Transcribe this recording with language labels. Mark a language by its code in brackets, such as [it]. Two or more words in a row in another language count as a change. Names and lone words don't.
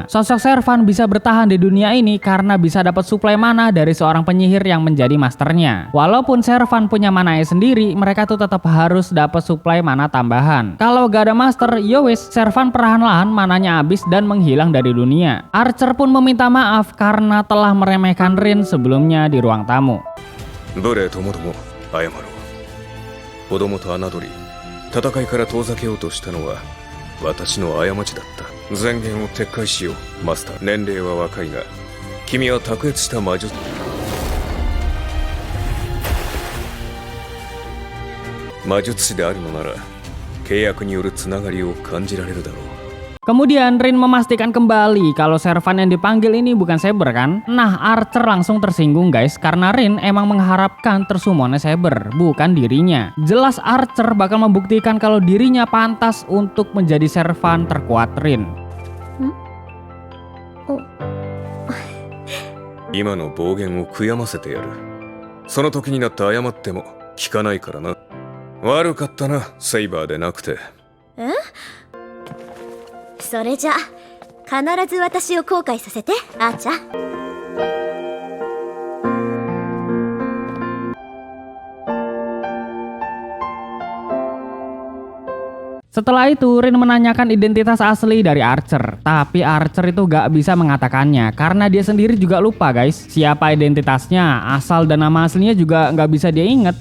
[id] Sosok servan bisa bertahan di dunia ini karena bisa dapat suplai mana dari seorang penyihir yang menjadi masternya. Walaupun servan punya mananya sendiri, mereka tuh tetap harus dapat suplai mana tambahan. Kalau gak ada master, yowis servan perlahan-lahan mananya habis dan menghilang dari dunia. Archer pun meminta maaf karena telah meremehkan Rin sebelumnya di ruang tamu. [ja] どれともども謝ろう。子供と侮り戦いから遠ざけようとしたのは私の過ちだった。前言を撤回しよう。マスター、年齢は若いが君は卓越した魔術。魔術師であるのなら契約によるつながりを感じられるだろう。 [id] Kemudian Rin memastikan kembali kalau servan yang dipanggil ini bukan Saber kan? Nah, Archer langsung tersinggung guys karena Rin emang mengharapkan tersummonnya Saber, bukan dirinya. Jelas Archer bakal membuktikan kalau dirinya pantas untuk menjadi servan terkuat Rin. [ja] 今の暴言を悔やませてやる。その時になって謝っても聞かないからな。悪かったな、セイバーでなくて。え？それじゃ必ず私を後悔させて、あーちゃん。 [id] Setelah itu Rin menanyakan identitas asli dari Archer, tapi Archer itu gak bisa mengatakannya karena dia sendiri juga lupa guys siapa identitasnya, asal dan nama aslinya juga gak bisa dia inget.